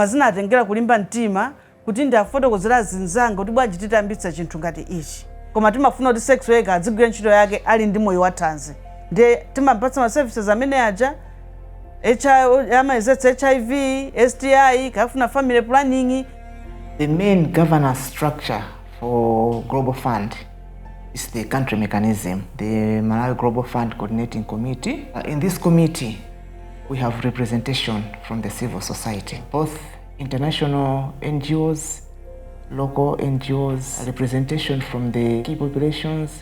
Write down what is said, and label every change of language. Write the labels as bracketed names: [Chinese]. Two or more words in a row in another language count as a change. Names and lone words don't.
[Nyanja] zinatengera kulimba mtima kuti ndi afotokozera zinzanga kuti bwanji titambitsa chinthu ngati ichi koma timafuna kuti [English] sex worker [Nyanja] adzigwira ntchito yake ali ndi moyo wathanzi ndi timapatsa ma services amene aja HIV, STI, kafuna [English] family planning. The main governance structure for Global Fund is the country mechanism, the Malawi Global Fund Coordinating Committee. In this committee, we have representation from the civil society, both international NGOs, local NGOs, representation from the key populations.